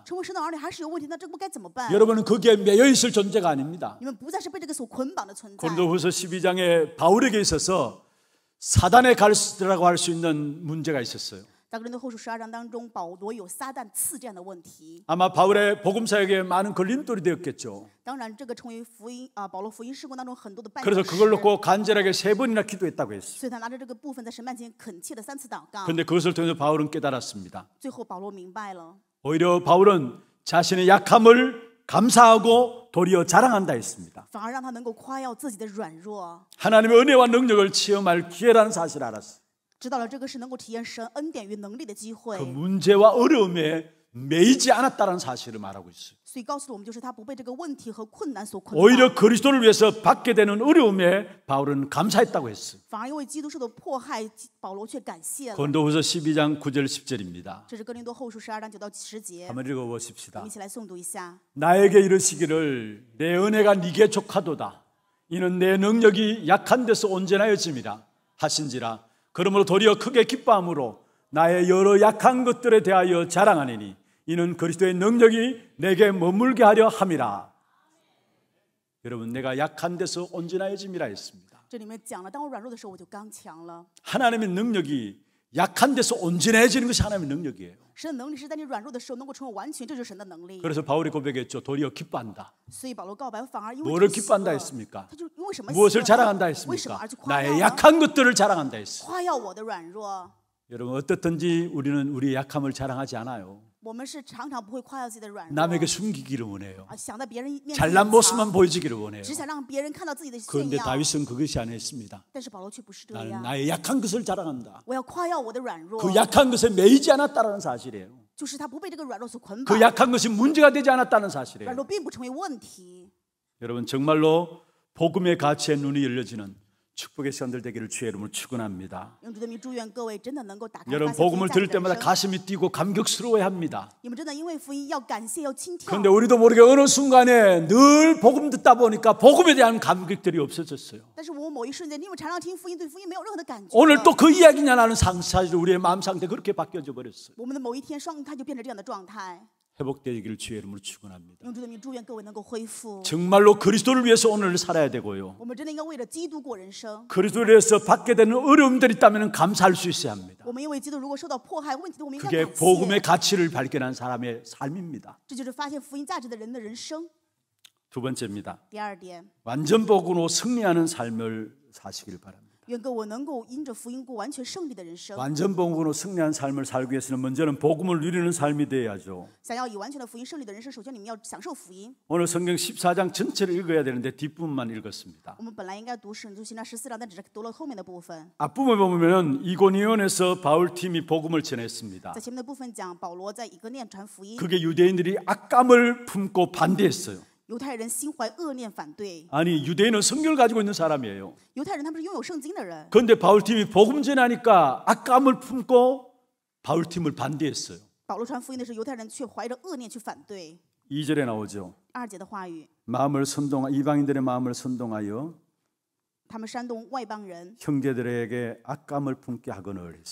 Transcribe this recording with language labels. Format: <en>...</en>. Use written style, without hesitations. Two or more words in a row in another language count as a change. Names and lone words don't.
<zh>成为神的儿女还是有问题，那这不该怎么办？</zh> <ko>여러분은 거기에 매여 있을 존재가 아닙니다.</ko> <zh>你们不再是被这个所捆绑的存在。</zh> <ko>고린도후서 12장에 바울에게 있어서 사단의 갈수라고 할 수 있는 문제가 있었어요.</ko> <zh>在哥林多后书12章当中，保罗有撒旦刺这样的问题。</zh> <ko>아마 바울의 복음사역에 많은 걸림돌이 되었겠죠.</ko> <zh>当然，这个成为福音保罗福音事工当中很多的绊脚</zh> <ko>그래서</ko> <zh>石。</zh> <ko>그걸 놓고 간절하게 3번이나 기도했다고 했어요.</ko> <zh>所以他拿着这个部分在神面前恳切的3次祷告。</zh> <ko>그런데 그것을 통해서 바울은 깨달았습니다.</ko> <zh>最后保罗明白了，</zh> <ko>오히려 바울은 자신의 약함을 감사하고 도리어 자랑한다 했습니다.</ko> <zh>反而让他能够夸耀自己的软弱，</zh> <ko>하나님의 은혜와 능력을 체험할 기회라는 사실을 알았어요.</ko> <zh>知道了这个是能够体验神恩典与能力的机会</zh> <ko>그 。 문제와 어려움에 매이지 않았다는 사실을 말하고 있어요.</ko> <zh>所以告诉了我们，就是他不被这个问题和困难所捆</zh> <ko>오히려</ko> <zh>绑，</zh> <ko>그리스도를 위해서 받게 되는 어려움에 바울은 감사했다고 했어요.</ko> <zh>反而因为基督受的迫害，保罗却感谢了。</zh> <ko>고린도후서 12장 9절 10절입니다.</ko> <zh>这是哥林多后书12章9到10节，</zh> <ko>한번</ko> <zh>我</zh> <ko>읽어보십시다.</ko> <zh>们一起来诵读一下。</zh> <ko>나에게 이르시기를 내 은혜가 네게 족하도다. 이는 내 능력이 약한 데서 온전하여짐이라 하신지라. 그러므로 도리어 크게 기뻐함으로 나의 여러 약한 것들에 대하여 자랑하니니 이는 그리스도의 능력이 내게 머물게 하려 함이라. 여러분, 내가 약한 데서 온전하여짐이라 했습니다.</ko> <zh>这里面讲了，当我软弱的时候，我就刚强了。</zh> <ko>하나님의 능력이 약한 데서 온전해지는 것이 하나님의 능력이에요.</ko> <zh>神的能力是在你软弱的时候能够成为完全，这就是神的能力。</zh> <ko>그래서 바울이 고백했죠. 도리어 기뻐한다.</ko> <zh>所以保罗告白，反而因为</zh> <ko>뭐를</ko> <zh>这个喜</zh> <ko>기뻐한다</ko> <zh>乐</zh> <ko>했습니까?</ko> <zh>他就因为什么喜</zh> <ko>무엇을</ko> <zh>乐</zh> <ko>자랑한다</ko> <zh>为什么</zh> <ko>했습니까?</ko> <zh>而去夸耀</zh> <ko>나의</ko> <zh>呢？</zh> <ko>약한 것들을 자랑한다 했어요.</ko> <zh>夸耀我的软弱。</zh> <ko>여러분, 어떻든지 우리는 우리의 약함을 자랑하지 않아요.</ko> <zh>我们是常常不会夸耀自己的软弱，</zh> <ko>남에게 숨기기를 원해요.</ko> <zh>想在别人面前</zh> <ko>잘난</ko> <zh>隐</zh> <ko>모습만</ko> <zh>藏，</zh> <ko>보여주기를 원해요.</ko> <zh>只想让别人看到自己的炫</zh> <ko>그런데</ko> <zh>耀。</zh> <ko>다윗은 그것이 아니었습니다.</ko> <zh>但是保罗却不是这</zh> <ko>나는</ko> <zh>样，</zh> <ko>나의 약한 것을 자랑한다.</ko> <zh>我要夸耀我的软弱，</zh> <ko>그 약한 것에 매이지 않았다는 사실이에요.</ko> <zh>就是他不被这个软弱所捆</zh> <ko>그</ko> <zh>绑，</zh> <ko>약한 것이 문제가 되지 않았다는</ko> <zh>软</zh> <ko>사실이에요.</ko> <zh>弱并不成为问题。</zh> <ko>여러분, 정말로 복음의 가치에 눈이 열려지는 축복의 시간들 되기를 주의 이름으로 축원합니다.</ko> <zh>用主的名祝愿各位真的能够打开</zh> <ko>여러분,</ko> <zh>发现福</zh> <ko>복음을</ko> <zh>音价</zh> <ko>들을</ko> <zh>值的</zh> <ko>때마다</ko> <zh>人生。</zh> <ko>가슴이 뛰고 감격스러워야 합니다.</ko> <zh>你们真的因为福音要感谢，要心跳。</zh> <ko>그런데 우리도 모르게 어느 순간에 늘 복음 듣다 보니까 복음에 대한 감격들이 없어졌어요.</ko> <zh>但是我某一瞬间，因为常常听福音，对福音没有任何的感觉。</zh> <ko>오늘 또 그 이야기냐 나는 사실 우리의 마음 상태 그렇게 바뀌어져 버렸어요.</ko> <zh>我们的某一天，双看就变成这样的状态。</zh> <ko>회복되기를 주의 이름으로 축원합니다.</ko> <zh>用主的名祝愿各位能够恢复。</zh> <ko>정말로 그리스도를 위해서 오늘을 살아야 되고요.</ko> <zh>我们真的应该为了基督过人生。</zh> <ko>그리스도를 위해서 받게 되는 어려움들이 있다면 감사할 수 있어야 합니다.</ko> <zh>我们因为基督如果受到迫害问题，我们应该</zh> <ko>그게</ko> <zh>感</zh> <ko>복음의</ko> <zh>谢。</zh> <ko>가치를 발견한 사람의 삶입니다.</ko> <zh>这就是发现福音价值的人的人生。</zh> <ko>두 번째입니다.</ko> <zh>第二点，</zh> <ko>완전 복음으로 승리하는 삶을 사시길 바랍니다.</ko> <zh>愿各位能够因着福音过完全胜利的人生。</zh> <ko>완전 복음으로 승리한 삶을 살기 위해서는 먼저는 복음을 누리는 삶이 되어야죠.</ko> <zh>想要以完全的福音胜利的人生，首先你们要享受福音。</zh> <ko>오늘 성경 14장 전체를 읽어야 되는데 뒷부분만 읽었습니다.</ko> <zh>我们本来应该读使徒行传14章，但只是读了后面的部分。</zh> <ko>앞부분에 보면 이고니온에서 바울팀이 복음을 전했습니다.</ko> <zh>在前面的部分讲，保罗在以哥念传福音，</zh> <ko>그게 유대인들이 악감을 품고 반대했어요.</ko> <zh>犹太人心怀恶念反对。</zh> <ko>아니, 유대인은 성경을 가지고 있는 사람이에요.</ko> <zh>犹太人他们是拥有圣经的人，</zh> <ko>그런데 바울팀이 복음 전하니까 악감을 품고 바울팀을 반대했어요.</ko> <zh>保罗传福音的时候，犹太人却怀着恶念去反对。</zh> <ko>2절에 나오죠.</ko> <zh>2节的话语，</zh> <ko>이방인들의 마음을 선동하여</ko> <zh>他们煽动外邦人，</zh> <ko>형제들에게 악감을 품게 하거늘 했습니다.</ko>